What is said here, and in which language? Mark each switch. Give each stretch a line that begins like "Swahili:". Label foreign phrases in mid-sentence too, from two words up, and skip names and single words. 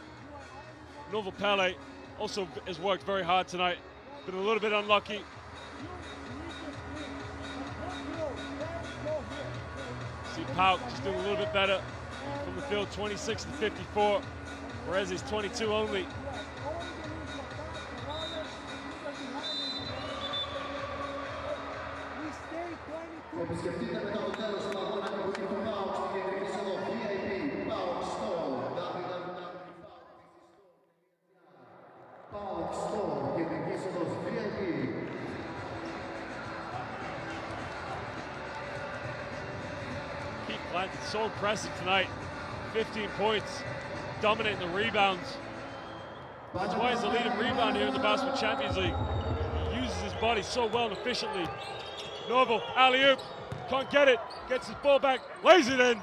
English: Nova Pele also has worked very hard tonight. Been a little bit unlucky. See PAOK just doing a little bit better from the field, 26-54. Varese is 22 only.
Greek: Επισκεφτείτε μετά το τέλος του αγώνα εκπομπή του ΠΑΟΚ στην κεντρική είσοδο VIP PAOK Store. PAOK Store, κεντρική είσοδος VIP.
English: Keith Clanton so impressive tonight. 15 points, dominating the rebounds. That's why he's the leading rebounder here in the Basketball Champions League. He uses his body so well and efficiently. Novo, alley-oop, can't get it, gets his ball back, lays it in.